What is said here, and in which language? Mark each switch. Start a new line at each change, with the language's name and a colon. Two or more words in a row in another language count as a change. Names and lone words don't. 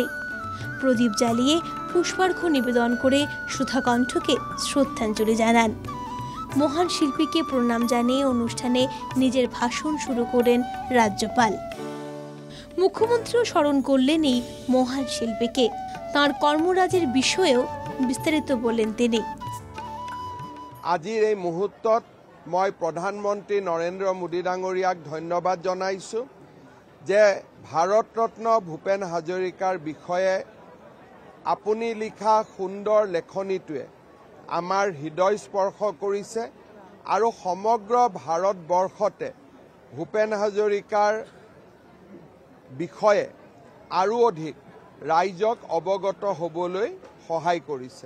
Bangla: প্রদীপ জ্বালিয়ে পুষ্পার্ঘ্য নিবেদন করে সুধা কণ্ঠকে শ্রদ্ধাঞ্জলি জানান। মহান শিল্পীকে প্রণাম জানিয়ে অনুষ্ঠানে নিজের ভাষণ শুরু করেন রাজ্যপাল। মুখ্যমন্ত্রীও স্মরণ করলেন এই মহান শিল্পীকে। তাঁর কর্মরাজের বিষয়েও বিস্তারিত বলেন তিনি।
Assamese: আজিৰ এই মুহূৰ্তত মই প্ৰধানমন্ত্ৰী নৰেন্দ্ৰ মোদী ডাঙৰীয়াক ধন্যবাদ জনাইছোঁ যে ভাৰতৰত্ন ভূপেন হাজৰিকাৰ বিষয়ে আপুনি লিখা সুন্দৰ লেখনিটোৱে আমাৰ হৃদয় স্পৰ্শ কৰিছে আৰু সমগ্ৰ ভাৰতবৰ্ষতে ভূপেন হাজৰিকাৰ বিষয়ে আৰু অধিক ৰাইজক অৱগত হ'বলৈ সহায় কৰিছে।